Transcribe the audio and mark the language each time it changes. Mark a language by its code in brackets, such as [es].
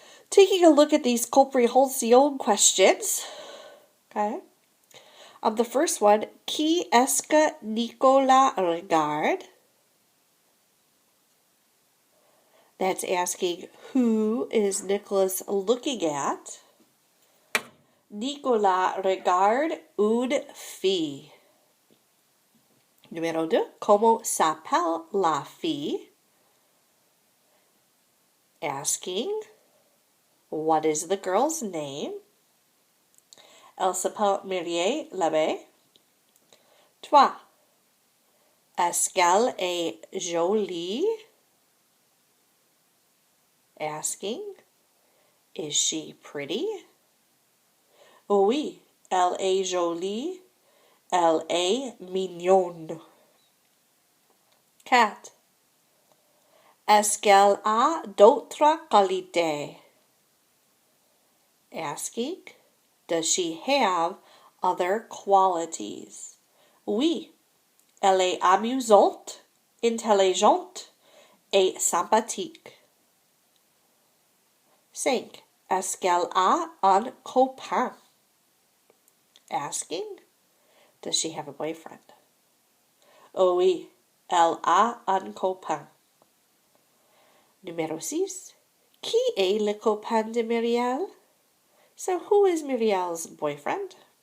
[en] Taking a look at these comprehension questions, okay. The first one, [fr] qui est-ce que Nicolas regarde? [en] That's asking who is Nicholas looking at. [fr] Nicolas regarde une fille. Numéro 2, comment s'appelle la fille? [en] Asking, what is the girl's name? [fr] Elle s'appelle Mireille Labbé. 3. Est-ce qu'elle est jolie? [en] Asking, is she pretty? [fr] Oui, elle est jolie. Elle est mignonne. 4. Est-ce qu'elle a d'autres qualités? [en] Asking, does she have other qualities? [fr] Oui, elle est amusante, intelligente et sympathique. 5. Est-ce qu'elle a un copain? [en] Asking, does she have a boyfriend? [fr] Oh oui, elle a un copain. Numéro 6. Qui est le copain de Mireille? [en] So who is Mireille's boyfriend?